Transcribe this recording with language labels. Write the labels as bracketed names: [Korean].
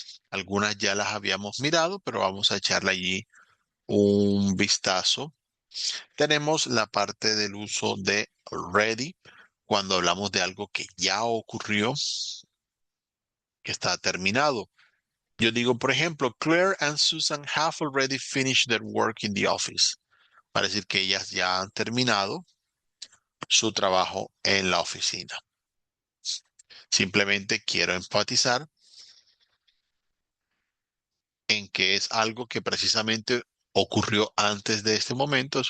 [Spanish] Algunas ya las habíamos mirado, pero vamos a echarle allí un vistazo. Tenemos la parte del uso de ready, cuando hablamos de algo que ya ocurrió, que está terminado. Yo digo, por ejemplo, [English] Claire and Susan have already finished their work in the office. [Spanish] Para decir que ellas ya han terminado su trabajo en la oficina. Simplemente quiero enfatizar en que es algo que precisamente ocurrió antes de este momento.